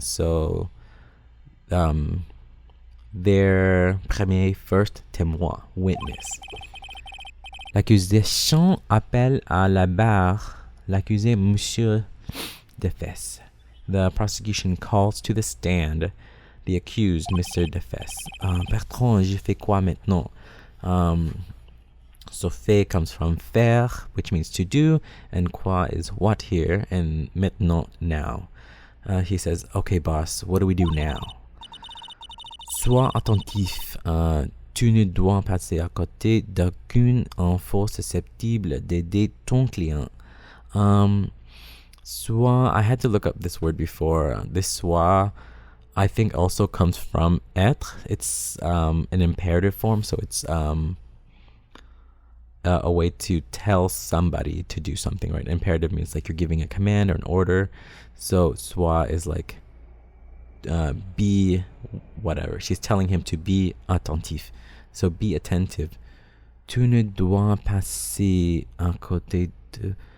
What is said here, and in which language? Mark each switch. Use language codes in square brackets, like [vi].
[en] So, their first témoin, witness. [fr] L'accusation appelle à la barre l'accusé Monsieur Defesse. [en] The prosecution calls to the stand the accused, Mr. Defesse. [fr] Bertrand, j'ai fait quoi maintenant? [en] So fait comes from faire, which means to do, and quoi is what here, and maintenant, now. He says, okay, boss, what do we do now? [fr] Sois attentif. Tu ne dois passer à côté d'aucune info susceptible d'aider ton client. [en] Soit, I had to look up this word before. This soit, I think, also comes from être. It's an imperative form, so it's a way to tell somebody to do something, right? Imperative means like you're giving a command or an order. So soit is like be whatever. She's telling him to be attentif. So be attentive. [fr] Tu ne dois passer à côté de...